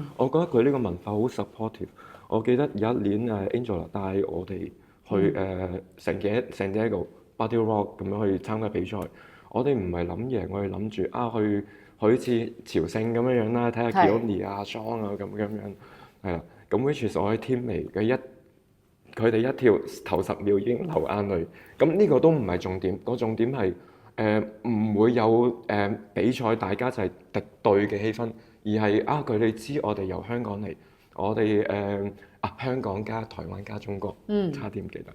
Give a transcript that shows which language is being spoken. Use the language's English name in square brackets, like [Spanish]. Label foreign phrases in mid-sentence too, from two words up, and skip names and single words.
[Cantonese] 我覺得佢呢個文化好 supportive。我記得有一年Angela 帶我哋去 San Diego Body Rock 咁樣去參加比賽。我哋唔係諗贏，我哋諗住去好似朝聖咁樣啦，睇下 Keone 啊、Shawn 啊咁樣，係啦。咁 [English] which is [Cantonese] 我喺天微嘅佢哋一跳頭10秒已經流眼淚。咁呢個都唔係重點，個重點係唔會有比賽大家就係敵對嘅氣氛，而係佢哋知我哋由香港嚟，我哋香港加台灣加中國，差啲唔記得。